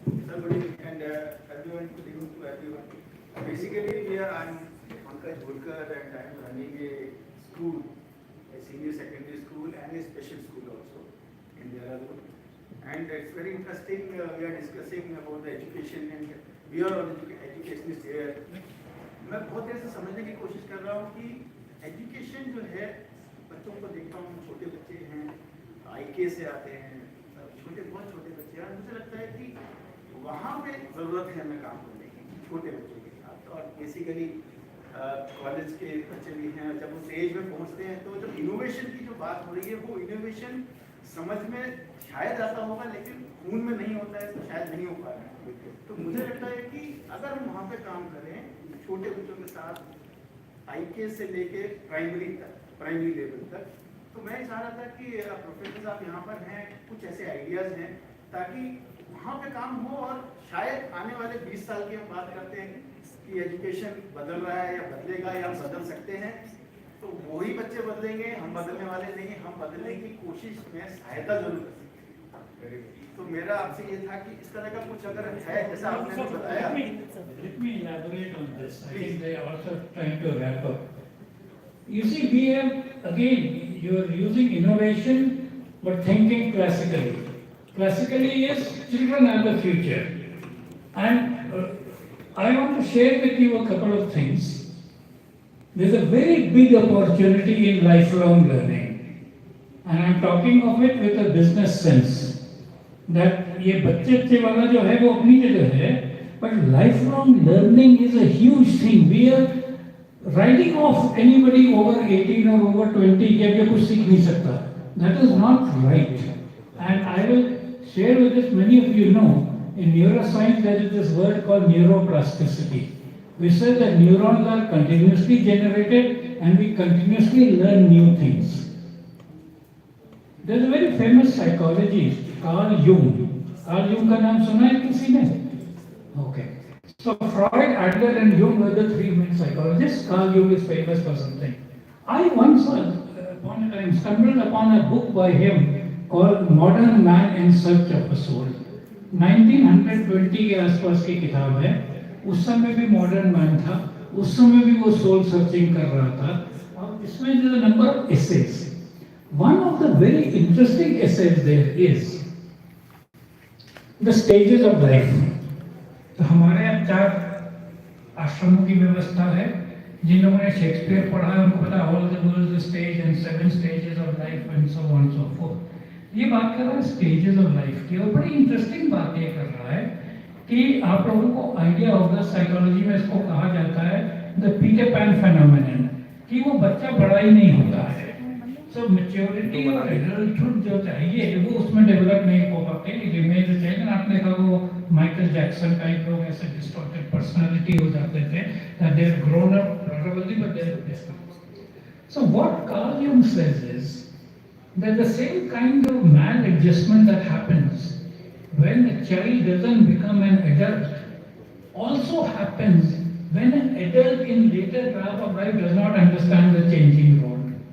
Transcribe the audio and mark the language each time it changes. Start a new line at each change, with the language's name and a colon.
English: Somebody and everyone, to everyone. Basically, I'm Pankaj Bulkar and I'm running a school, a senior secondary school and a special school also in Dehradun. And it's very interesting. We are discussing about the education and we are on education is there.
Hindi: मैं बहुत देर से समझने की कोशिश कर रहा हूँ कि एजुकेशन जो है, बच्चों को देखता हूँ, छोटे बच्चे हैं, IK से आते हैं, बहुत छोटे बच्चे हैं, मुझे लगता है कि वहाँ पे ज़रूरत है हमें काम करने की, छोटे बच्चों की। और बेसिकली कॉलेज के बच्चे भी हैं, जब उस एज में पहुंचते हैं तो जो इनोवेशन की जो बात हो रही है वो इनोवेशन समझ में शायद आता होगा लेकिन खून में नहीं होता है तो शायद नहीं हो पा रहा है। तो मुझे लगता है कि अगर हम वहाँ पे काम करें छोटे बच्चों के साथ IK से लेके प्राइमरी लेवल तक, तो मैं चाह रहा था कि प्रोफेसर साहब यहाँ पर हैं, कुछ ऐसे आइडियाज हैं ताकि वहाँ पे काम हो और शायद आने वाले 20 साल की हम बात करते हैं कि एजुकेशन बदल रहा है या बदलेगा या हम बदल सकते हैं, तो वही बच्चे बदलेंगे, हम बदलने वाले नहीं, हम बदलने की कोशिश में सहायता जरूर कर सकते हैं। तो मेरा आपसे ये था कि इस तरह का कुछ अगर है जैसा आपने भी बताया।
English: Let me elaborate on this. I think they are also trying to wrap up. You see, we have, again, you are using innovation but thinking classically. Classically is children are the future. And I want to share with you a couple of things. There's a very big opportunity in lifelong learning. And I'm talking of it with a business sense. That
Hindi: ये बच्चे वाला जो है वो अपनी जगह है,
English: but lifelong learning is a huge thing. We are writing off anybody over 18 or over 20
Hindi: कि अब ये कुछ सीख नहीं सकता.
English: That is not right. And I will share with this, many of you know, in neuroscience there is this word called neuroplasticity. We say that neurons are continuously generated and we continuously learn new things. There is a very famous psychologist, Carl Jung.
Hindi: Carl Jung का नाम सुना है किसी ने?
English: Okay. So Freud, Adler and Jung were the three main psychologists. Carl Jung is famous for something. I once upon a time stumbled upon a book by him called Modern Man in Search of a Soul.
Hindi: 1920 के आसपास की किताब है. उस समय भी modern man था, उस समय भी वो सोल सर्चिंग कर रहा था, और इसमें जो number of essays,
English: one of the very interesting essays there is the stages of life.
Hindi: तो हमारे यहाँ 4 आश्रमों की व्यवस्था है. जिन लोगों ने शेक्सपियर पढ़ा है उनको पता
English: all the world the stage and 7 stages of life and so on so forth.
Hindi: ये बात कर रहा है स्टेजेस ऑफ लाइफ की, और बड़ी इंटरेस्टिंग बात ये कर रहा है कि आप लोगों को आइडिया होगा, साइकोलॉजी में इसको कहा जाता है द पीटर पैन फेनोमेनन, कि वो बच्चा बड़ा ही नहीं होता है. सो मैच्योरिटी और एडल्टहुड जो चाहिए वो उसमें डेवलप नहीं हो पाते. इमेज चाहिए ना, आपने कहा वो माइकल जैक्सन टाइप लोग ऐसे डिस्टॉर्टेड पर्सनालिटी हो जाते थे,
English: That they are grown up probably but they are distorted. So what Carl Jung says is that the same kind of maladjustment that happens when a child doesn't become an adult also happens when an adult in later part of life does not understand the changing world.